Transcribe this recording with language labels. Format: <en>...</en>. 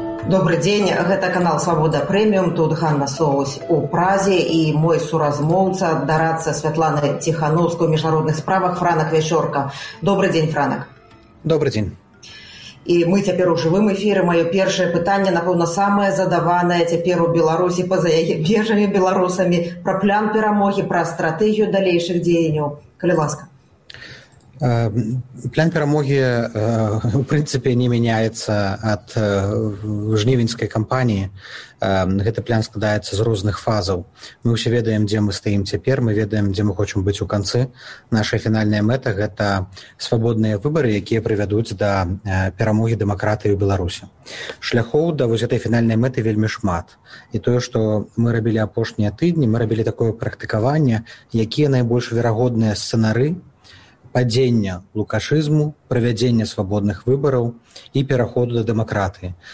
<be>Добры дзень, гэта канал «Свабода прэміум», тут Ганна Соус у Празе і мой суразмоўца, дарацца Святлана Ціхановская ў міжнародных справах, Франак Вячорка. Добры дзень, Франак. Добры дзень. І мы цяпер у жывым эфіры. Маё першае пытанне, напэўна, самае задаванае цяпер у Беларусі, па-за яе межамі беларусамі, пра план перамогі, пра стратэгію далейшых дзеянняў. Калі ласка.</be> <ru>План перамоги, в принципе, не меняется от жнівеньской кампании.</ru> <be>Гэты план складаецца з розных фазаў. Мы ўсе ведаем, дзе мы стаім цяпер, мы ведаем, дзе мы хочам быць у канцы. Наша фінальная мэта – гэта свабодныя выбары, якія прывядуць да перамогі дэмакратыі ў Беларусі. Шляхоў да вось гэтай фінальнай мэты вельмі шмат. І тое, што мы рабілі апошнія тыдні, мы рабілі такое практыкаванне, якія найбольш верагодныя сцэнары падзення лукашызму, правядзення свабодных выбараў і пераходу да дэмакратыі.</be>